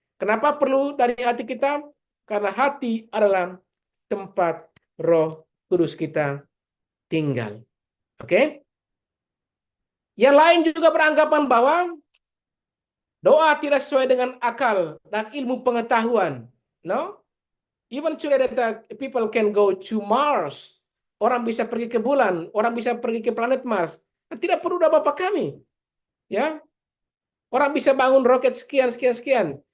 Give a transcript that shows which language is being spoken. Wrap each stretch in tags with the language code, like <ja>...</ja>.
<id>Kenapa perlu dari hati kita? Karena hati adalah tempat Roh Kudus kita tinggal. Oke? Yang lain juga beranggapan bahwa doa tidak sesuai dengan akal dan ilmu pengetahuan.</id> <en>No? Even today that people can go to Mars.</en> <id>Orang bisa pergi ke bulan, orang bisa pergi ke planet Mars. Tidak perlu doa Bapa kami. Ya. Orang bisa bangun roket sekian.</id>